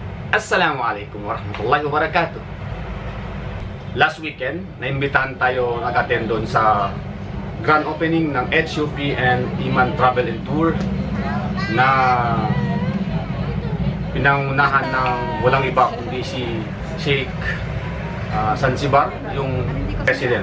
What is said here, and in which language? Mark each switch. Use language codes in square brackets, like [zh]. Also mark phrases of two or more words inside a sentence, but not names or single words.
[ar] السلام عليكم ورحمة الله وبركاته. [tl] Last weekend, naimbitahan tayo nag-attend doon sa [en] grand opening [tl] ng HUP and Iman Travel and Tour na pinangunahan ng walang iba kundi si Sheikh Zanzibar, yung president.